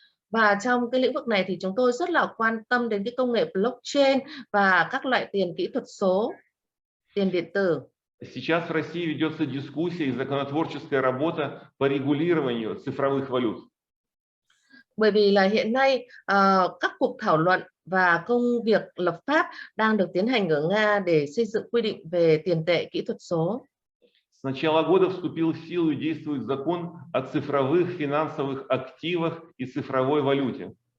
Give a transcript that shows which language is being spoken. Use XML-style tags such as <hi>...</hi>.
<vi>Và trong cái lĩnh vực này thì chúng tôi rất là quan tâm đến cái công nghệ blockchain và các loại tiền kỹ thuật số, tiền điện tử.</vi> <ru>Сейчас в России ведется дискуссия и законотворческая работа по регулированию цифровых валют.</ru> <vi>Bởi vì là hiện nay các cuộc thảo luận và công việc lập pháp đang được tiến hành ở Nga để xây dựng quy định về tiền tệ kỹ thuật số.</vi> <ru>С начала года вступил в силу и действует закон о цифровых финансовых активах и цифровой валюте.</ru>